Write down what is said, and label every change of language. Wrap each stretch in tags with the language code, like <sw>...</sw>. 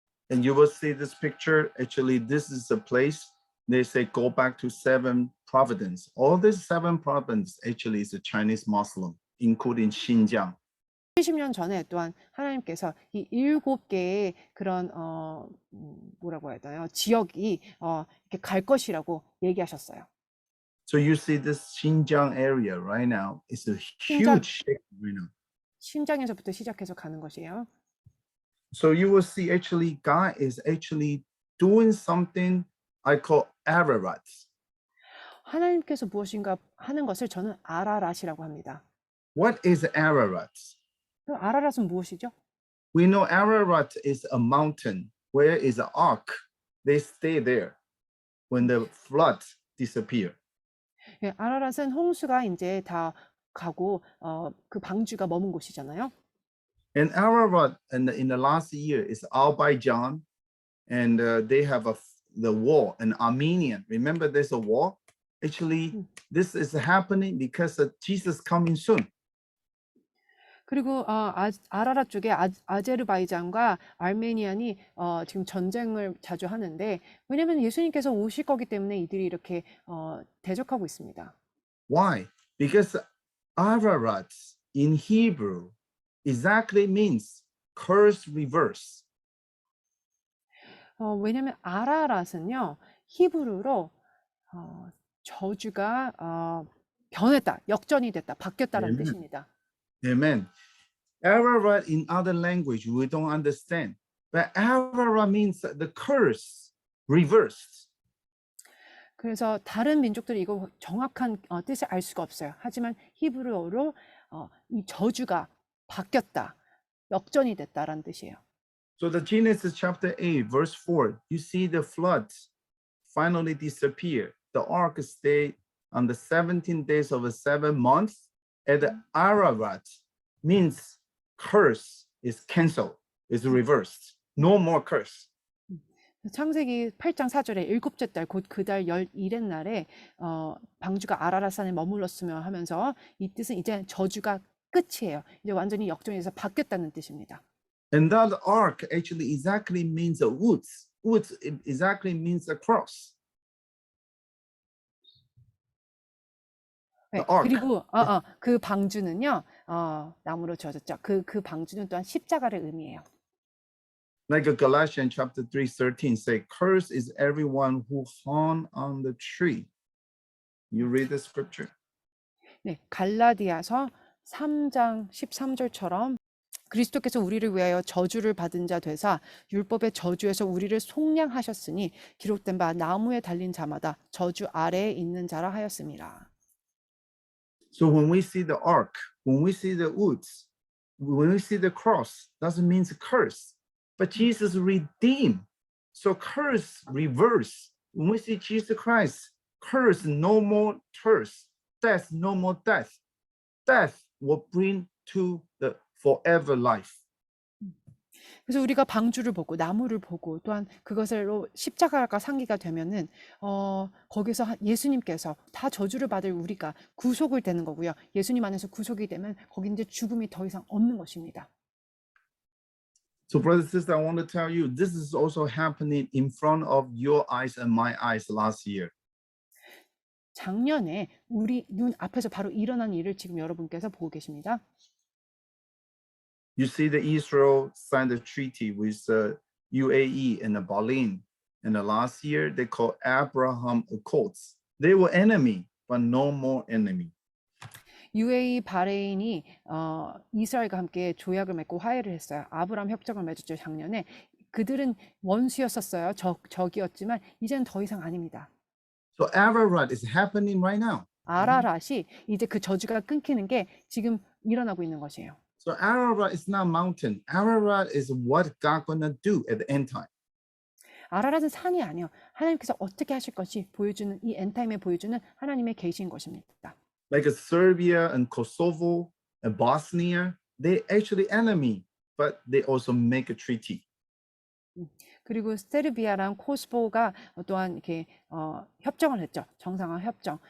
<en>And you will see this picture. Actually, this is a place they say go back to 7 provinces. All these 7 provinces actually is a Chinese Muslim, including Xinjiang.</en> <ko>70년 전에 또한 하나님께서 이 7개의 그런 뭐라고 해야 되나요? 지역이 이렇게 갈 것이라고 얘기하셨어요.</ko> <en>So you see this Xinjiang area right now is a</en> <ko>신장,</ko> <en>huge shape right now.</en> <ko>신장에서부터 시작해서 가는 것이에요.</ko> <en>So you will see actually God is actually doing something I call Ararat.</en> <ko>하나님께서 무엇인가 하는 것을 저는 아라랏이라고 합니다.</ko> <en>What is Ararat?</en> <ko>그럼 아라랏은 무엇이죠?</ko> <en>We know Ararat is a mountain where is an ark. They stay there when the flood disappear.</en> <ko>예, 아라랏은 홍수가 이제 다 가고 그 방주가 머문 곳이잖아요.</ko> <en>And Ararat in the last year is Azerbaijan, and they have the war in Armenian. Remember, there's a war. Actually, this is happening because of Jesus coming soon.</en> <ko>그리고 아라랏 쪽에 아제르바이잔과 아르메니안이 지금 전쟁을 자주 하는데 왜냐하면 예수님께서 오실 거기 때문에 이들이 이렇게 대적하고 있습니다.</ko> <en>Why? Because Ararat in Hebrew exactly means curse reverse.</en> <ko>왜냐하면 아라랏은요 히브리어로 저주가 변했다, 역전이 됐다, 바뀌었다라는</ko> <en>Amen.</en> <ko>뜻입니다.</ko> <en>Amen. Ararat in other language we don't understand, but Ararat means the curse reversed.</en> <ko>그래서 다른 민족들이 이거 정확한 뜻을 알 수가 없어요. 하지만 히브리어로 이 저주가 바뀌었다, 역전이 됐다라는 뜻이에요.</ko> <en>So the Genesis chapter 8, verse 4, you see the floods finally disappear. The ark stayed on the 17 days of the 7th month. And the Ararat means curse is canceled, is reversed. No more curse.</en> <ko>창세기 8장 4절에 일곱째 달 곧 그 달 11의 날에 방주가 아라랏산에 머물렀으며 하면서 이 뜻은 이제 저주가 끝이에요. 이제 완전히 역전해서 바뀌었다는 뜻입니다.</ko> <en>And that ark actually exactly means a woods. Woods exactly means a cross.</en> <ko>네,</ko> <en>The ark.</en> <ko>그리고 그 방주는요 나무로 지어졌죠. 그 방주는 또한 십자가를 의미해요.</ko> <en>Like Galatians chapter 3:13 say, curse is everyone who hung on the tree. You read the scripture.</en> <ko>네, 갈라디아서 3장 13절처럼 그리스도께서 우리를 위하여 저주를 받은 자 되사 율법의 저주에서 우리를 속량하셨으니 기록된 바 나무에 달린 자마다 저주 아래에 있는 자라 하였습니다.</ko> <en>So when we see the ark, when we see the woods, when we see the cross, doesn't mean curse, but Jesus redeemed. So curse reverse. When we see Jesus Christ, curse no more curse, death no more death. Death will bring to the forever life.</en> <ko>그래서 우리가 방주를 보고 나무를 보고 또한 그것으로 십자가가 상기가 되면은 거기서 예수님께서 다 저주를 받을 우리가 구속을 되는 거고요. 예수님 안에서 구속이 되면 거기 이제 죽음이 더 이상 없는 것입니다.</ko> <en>So brothers and sisters, I want to tell you, this is also happening in front of your eyes and my eyes last year.</en> <ko>작년에 우리 눈 앞에서 바로 일어난 일을 지금 여러분께서 보고 계십니다.</ko> <en>You see the Israel signed a treaty with UAE and Berlin. And the last year, they called Abraham Accords. They were enemy, but no more enemy.</en> <ko>UAE 바레인이 이스라엘과 함께 조약을 맺고 화해를 했어요. 아브라함 협정을 맺었죠, 작년에. 그들은 원수였었어요. 적이었지만 이제는 더 이상 아닙니다.</ko> <en>So Ararat is happening right now.</en> <ko>아라랏이 이제 그 저주가 끊기는 게 지금 일어나고 있는 것이에요.</ko> <en>So Ararat is not mountain. Ararat is what God gonna do at the end time.</en> <ko>아라랏은 산이 아니요. 하나님께서 어떻게 하실 것이 보여주는 이 엔타임에 보여주는 하나님의 계시인 것입니다.</ko> <en>Like Serbia and Kosovo and Bosnia, they actually enemy, but they also make a treaty.</en> <ko>그리고 세르비아랑 코스보가 또한 이렇게 협정을 했죠. 정상화 협정.</ko>